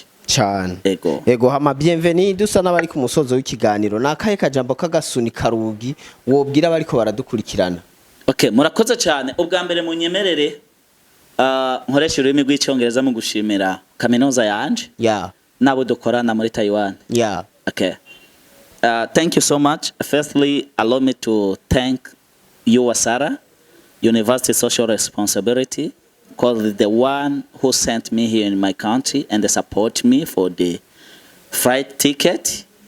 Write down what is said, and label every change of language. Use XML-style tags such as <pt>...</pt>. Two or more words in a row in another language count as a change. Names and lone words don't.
<rn>cyane ego hama bienvenue dusa nabari ku musozo w'ikiganiro nakaye kajambo kagasuni karugi wobwira bariko baradukurikirana murakoze cyane ubwa mbere mu nyemerere nkoresha ururimi rw'icyongereza mu gushimira kaminuza yanje nabo dukorana muri Taiwan</rn> <en>thank you so much. Firstly, allow me to thank you, Wasara, University Social Responsibility, because the one who sent me here in my country and they support me for the flight ticket.</en>